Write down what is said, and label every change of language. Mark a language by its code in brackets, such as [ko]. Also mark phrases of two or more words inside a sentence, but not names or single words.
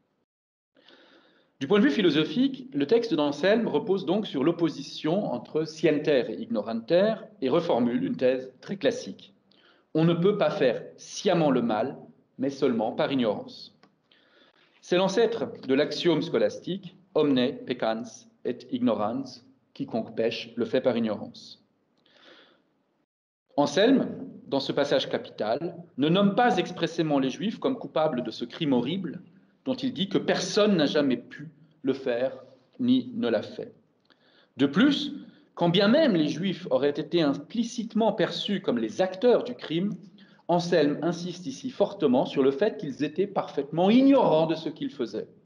[fr] Du point de vue philosophique, le texte d'Anselme repose donc sur l'opposition entre [la] scienter et ignoranter [fr] et reformule une thèse très classique. On ne peut pas faire sciemment le mal, mais seulement par ignorance. C'est l'ancêtre de l'axiome scolastique « [la] omne peccans et ignorans », [fr] quiconque pêche le fait par ignorance. Anselme, dans ce passage capital, ne nomme pas expressément les Juifs comme coupables de ce crime horrible dont il dit que personne n'a jamais pu le faire ni ne l'a fait. De plus, quand bien même les Juifs auraient été implicitement perçus comme les acteurs du crime, Anselme insiste ici fortement sur le fait qu'ils étaient parfaitement ignorants de ce qu'ils faisaient.